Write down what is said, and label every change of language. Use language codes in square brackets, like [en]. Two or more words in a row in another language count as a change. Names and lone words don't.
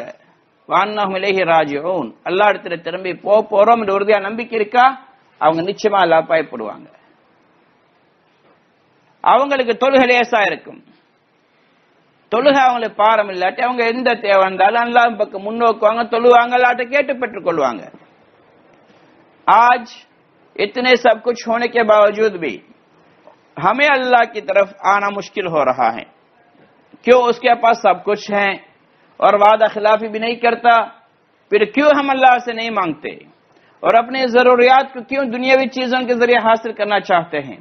[ar] وإنهم إليه راجعون, [ta] அல்லாஹ் இடத்துல திரும்பி போறோம் என்ற உறுதியா நம்பிக்கை இருக்கா? அவங்க நிச்சயமா அல்லாஹ் பயப்படுவாங்க. அவங்களுக்கு தொழுகை லேசா இருக்கும். தொழுகை அவங்களுக்கு பாரம் இல்லாட்டி அவங்க எந்த தேவை வந்தாலும் அல்லாஹ் பக்கம் முன்னோக்குவாங்க, தொழுவாங்க, அல்லாஹ்ட்ட கேட்டு பெற்றுக் கொள்வாங்க. [hi] आज इतने सब कुछ होने के बावजूद भी हमें अल्लाह की तरफ आना मुश्किल हो रहा है। क्यों? उसके पास सब कुछ है और वादा खिलाफी भी नहीं करता, फिर क्यों हम अल्लाह से नहीं मांगते और अपने जरूरियात को क्यों दुनियावी चीजों के जरिए हासिल करना चाहते हैं?